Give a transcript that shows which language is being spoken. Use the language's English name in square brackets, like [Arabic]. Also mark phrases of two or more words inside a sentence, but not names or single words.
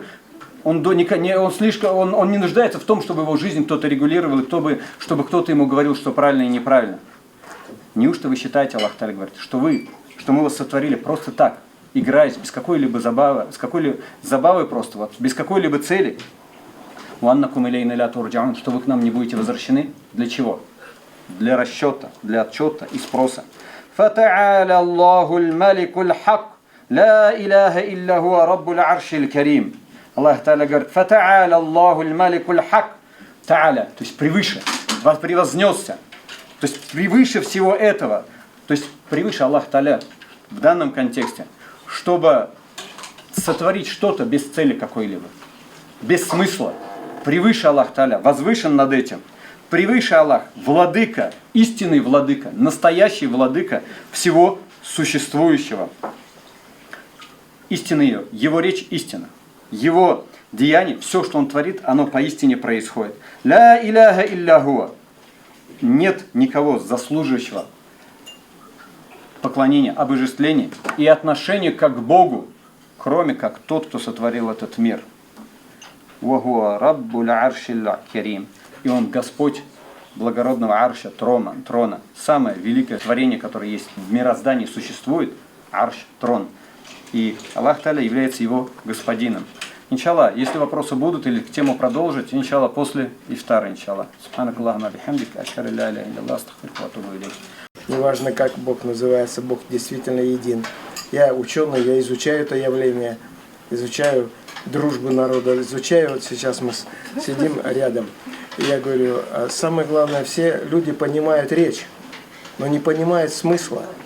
[Russian] Он не нуждается в том, чтобы его жизнь кто-то регулировал, и чтобы кто-то ему говорил, что правильно и неправильно. Неужто вы считаете, Аллах Та'аля говорит, что мы вас сотворили просто так, играясь, без какой-либо забавы, просто, вот, без какой-либо цели? [Arabic] «وأنكم إلينا لا ترجعون», [Russian] что вы к нам не будете возвращены? Для чего? Для расчета, для отчета и спроса. [Arabic] «فتعالى الله الملك الحق، لا إله إلا هو رب العرش الكريم». [Russian] Аллах Та'аля говорит: [Arabic] «فتعالى الله الملك الحق». [Russian] Та'аля, то есть превыше, превознесся. То есть превыше всего этого. То есть превыше Аллах Та'аля в данном контексте, чтобы сотворить что-то без цели какой-либо, без смысла. Превыше Аллах Та'аля, возвышен над этим. Превыше Аллах, владыка, истинный владыка, настоящий владыка всего существующего. Истина ее, его речь истина. Его деяние, все, что он творит, оно поистине происходит. [Arabic] لا إله إلا هو. [Russian] Нет никого заслуживающего поклонения, обожествления и отношения как к Богу, кроме как тот, кто сотворил этот мир. [Arabic] وهو رب العرش الكريم. [Russian] И он Господь благородного арша, трона. Самое великое творение, которое есть в мироздании, существует. Арш, трон. И Аллах Та'аля является его господином. Иншаллах, если вопросы будут или тему продолжить, иншаллах, после ифтара, иншаллах. [Arabic] سبحانك اللهم بحمدك، أشهد لا إله إلا الله، أستغفرك وأتوب إليه. [Russian] Неважно, как Бог называется, Бог действительно един. Я ученый, я изучаю это явление, изучаю дружбу народа, изучаю. Вот сейчас мы сидим рядом. И я говорю, самое главное, все люди понимают речь, но не понимают смысла.